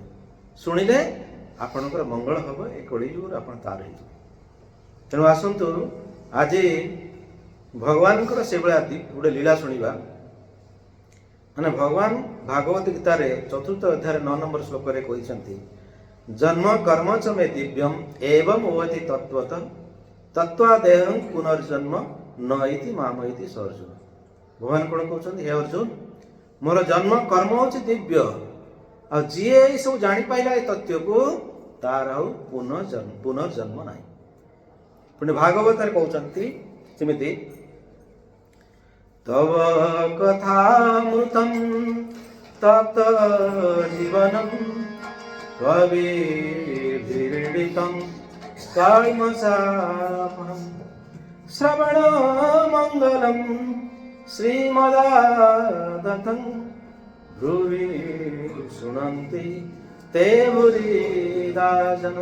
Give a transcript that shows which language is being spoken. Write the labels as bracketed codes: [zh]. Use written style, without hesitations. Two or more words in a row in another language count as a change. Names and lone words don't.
[or] ଶୁଣିଲେ ଆପଣଙ୍କର ମଙ୍ଗଳ ହବ। ଏ କଳିଯୁଗରୁ ଆପଣ ତାର ହେଇଯିବେ। ତେଣୁ ଆସନ୍ତୁ ଆଜି ଭଗବାନଙ୍କର ସେଭଳିଆ ଗୋଟେ ଲୀଳା ଶୁଣିବା। ମାନେ ଭଗବାନ ଭାଗବତ ଗୀତାରେ 4th ଅଧ୍ୟାୟରେ 9 নম্বର ଶ୍ଲୋକରେ କହିଛନ୍ତି, [sa] ଜନ୍ମ କର୍ମ च मे दिव्यम एवं ओवति तत्त्वतः तत्त्वादेहं पुनर्जन्म न इति माम इति स अर्जुन। [or] ଭଗବାନ କଣ କହୁଛନ୍ତି? ହେ ଅର୍ଜୁନ, ମୋର ଜନ୍ମ କର୍ମ ହଉଛି ଦିବ୍ୟ, ଆଉ ଯିଏ ଏଇ ସବୁ ଜାଣିପାଇଲା ଏ ତଥ୍ୟକୁ, ତାର ଆଉ ପୁନର୍ଜନ୍ମ ନାହିଁ। ପୁଣି ଭାଗବତରେ କହୁଛନ୍ତି ଯେମିତି, [sa] ତବ କଥାମୃତଂ ତପ୍ତ ଜୀବନଂ କବିର୍ବିରୀଡ଼ିତଂ କଳ୍ମଷାପହଂ ଶ୍ରବଣ ମଙ୍ଗଲଂ ଶ୍ରୀମଦାଦତଂ ଭ୍ରୁବି ଶୁଣନ୍ତି ତେ ଭୁରିଦା ଜନ।